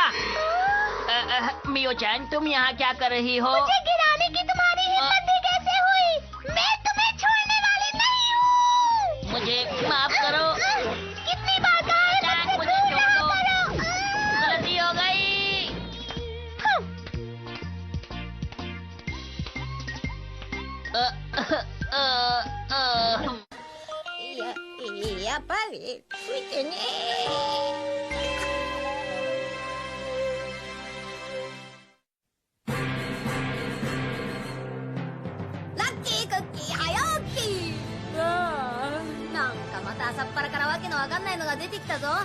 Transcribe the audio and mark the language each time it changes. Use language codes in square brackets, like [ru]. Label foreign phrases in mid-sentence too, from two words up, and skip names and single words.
[hi] मियो चैन तुम यहाँ क्या कर रही हो? मुझे गिराने की तुम्हारी हिम्मत ही कैसे हुई? मैं तुम्हें छोड़ने वाली नहीं हूँ। मुझे माफ करो। कितनी बार कहा है मुझे छोड़ दो। गलती हो गई। [ja] やっぱりついてねラッキークッキー早起きなんかまた朝っぱらからわけのわかんないのが出てきたぞ。